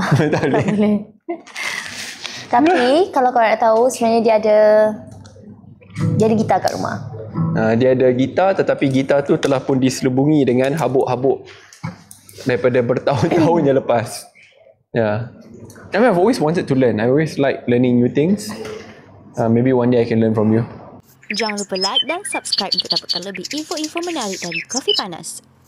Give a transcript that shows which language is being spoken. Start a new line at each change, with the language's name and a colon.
Malay: Tak boleh. Tapi kalau korang nak tahu, sebenarnya dia ada gitar kat rumah. Dia ada gitar, tetapi gitar tu telah pun diselubungi dengan habuk-habuk daripada bertahun-tahun yang lepas. Yeah.
English: I mean, I've always wanted to learn. I always like learning new things. Maybe one day I can learn from you.
Malay: Jangan lupa like dan subscribe untuk dapatkan lebih info-info menarik dari Kopi Panas.